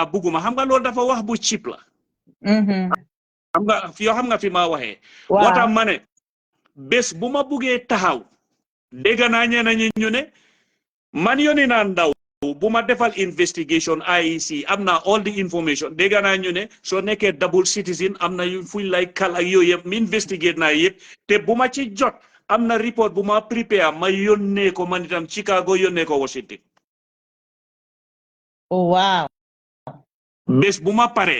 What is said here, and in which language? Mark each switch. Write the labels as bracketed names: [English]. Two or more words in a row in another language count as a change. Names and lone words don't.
[Wolof] bugguma xam nga loolu dafa wax bu cheap la xam nga yoo xam nga fi ma waxee moo tax ma ne bés bu ma buggee taxaw dégg naa ñeneen ñi ñu ne man yónni naa ndaw bu ma defal investigation IEC am na [English] all the information [Wolof] dégg naa ñu ne soo nekkee [English] double citizen [Wolof] am na fuñ lay kal ak yooyu yëpp mi investigate naa yëpp te bu ma ci jot am na report bu ma prepare ma yónnee ko man itam Chicago yónnee ko Washington. [English] oh wow. [Wolof] bés bu ma paree.